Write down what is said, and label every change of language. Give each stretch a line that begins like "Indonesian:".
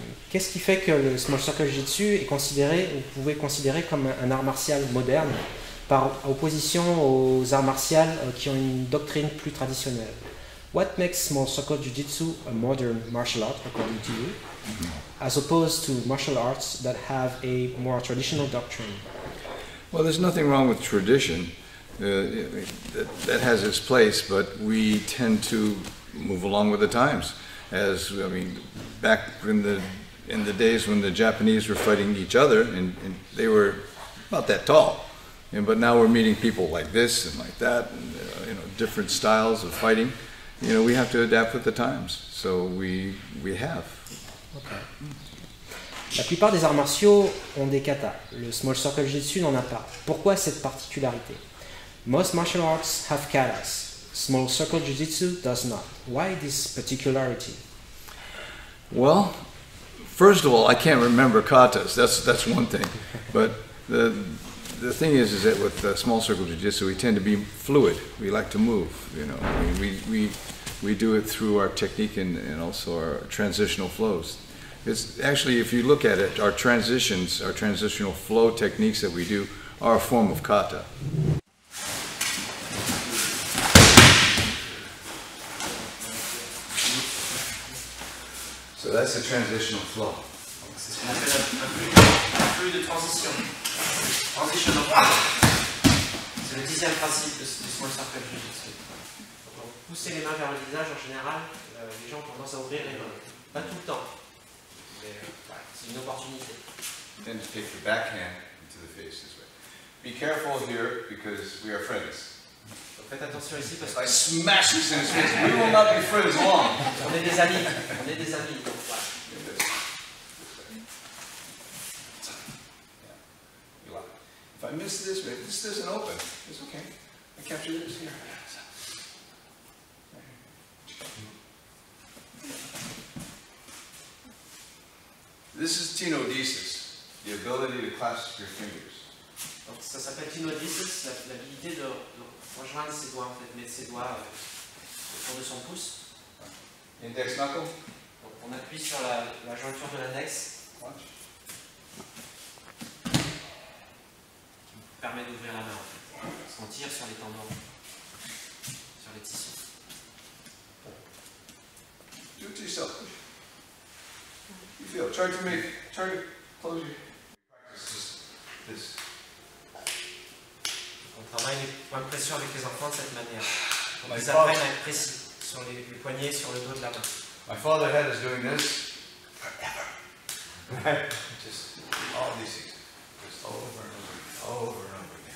French: Qu'est-ce qui fait que le Small Circle Jujitsu est considéré, vous pouvez considérer comme un art martial moderne par opposition aux arts martiaux qui ont une doctrine plus traditionnelle?
English: What makes Small Circle Jujitsu a modern martial art, according to you, as opposed to martial arts that have a more traditional doctrine? Well, there's nothing wrong with tradition. That has its place, but we tend to move along with the times. As I mean, back in the days when the Japanese were fighting each other, and they were about that tall, but now we're meeting people like this and like that, and you know, different styles of fighting. You know, we have to adapt with the times. So we have. Okay.
French: La plupart des arts martiaux ont des katas. Le Small Circle Jujitsu n'en a pas. Pourquoi cette particularité?
English: Most martial arts have katas. Small Circle Jujitsu does not. Why this particularity? Well, first of all, I can't remember katas. That's one thing. But the thing is that with Small Circle Jujitsu, we tend to be fluid. We like to move. You know, I mean, we do it through our technique and also our transitional flows. It's actually, if you look at it, our transitions, our transitional flow techniques that we do are a form of kata. So that's the transitional flow.
French: C'est ce qu'on appelle un flux de transition.
English: Transitional flow.
French: C'est le 10e principe du Small Circle Jujitsu. Donc, pousser les mains vers le visage, en général, les gens ont tendance à ouvrir les mains. Pas tout le temps, mais c'est une opportunité.
English: Then to take the backhand into the face this way. be careful here because we are friends.
French: Donc faites attention ici parce
English: If I smash this in his face, we will not be friends long.
French: qu'on est des amis. On est des amis. Donc voilà.
English: If I miss this, this doesn't open. It's okay. I capture this here. This is tenodesis, the ability to clasp your fingers.
French: Donc ça s'appelle tenodesis, l'habilité de rejoindre ses doigts, en fait, mettre ses doigts autour de son pouce. Index knuckle. Donc on appuie sur la jointure de l'index. Permet d'ouvrir la main en fait. Parce qu'on tire sur les tendons, sur les tissus.
English: Do it to yourself. You feel. Try to close your. Practice this.
French: On travaille les points de pression avec les enfants de cette manière. On les apprenne à être précis sur les poignets, sur le dos de la main.
English: My father had us doing this forever. Just all these things. Just over and over and over.